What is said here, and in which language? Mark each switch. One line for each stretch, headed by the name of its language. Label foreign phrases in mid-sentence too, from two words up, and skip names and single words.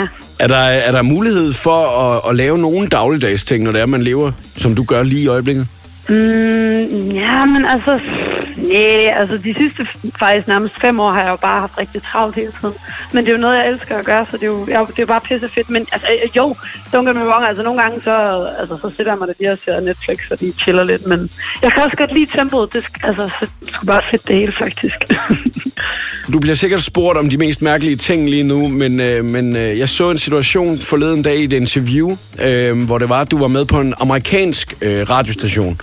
Danish: Er der mulighed for at lave nogle dagligdags ting, når det er, man lever, som du gør lige i øjeblikket? Ja, men altså de sidste faktisk nærmest 5 år har jeg jo bare haft rigtig travlt hele tiden. Men det er jo noget, jeg elsker at gøre, så det er jo bare pisse fedt. Men altså, jo,
English: don't get me wrong,
Danish: altså nogle gange så sætter jeg mig der lige og ser Netflix, og de chiller lidt. Men jeg kan også godt lide tempoet, det skulle bare fedt det hele faktisk. Du bliver sikkert spurgt om de mest mærkelige ting lige nu, men jeg så en situation forleden dag i et interview, hvor det var, at du var med på en amerikansk radiostation.